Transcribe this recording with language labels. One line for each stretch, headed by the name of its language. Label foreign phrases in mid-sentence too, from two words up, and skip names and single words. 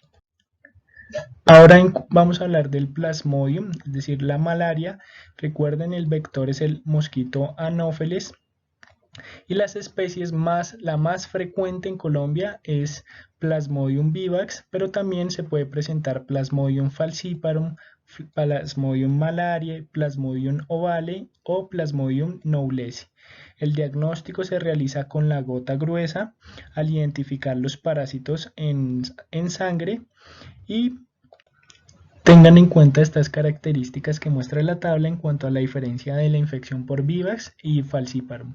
Spanish: Ahora vamos a hablar del Plasmodium, es decir, la malaria. Recuerden, el vector es el mosquito Anopheles y las especies la más frecuente en Colombia es Plasmodium vivax, pero también se puede presentar Plasmodium falciparum, Plasmodium malariae, Plasmodium ovale o Plasmodium knowlesi. El diagnóstico se realiza con la gota gruesa al identificar los parásitos en sangre y tengan en cuenta estas características que muestra la tabla en cuanto a la diferencia de la infección por Vivax y Falciparum.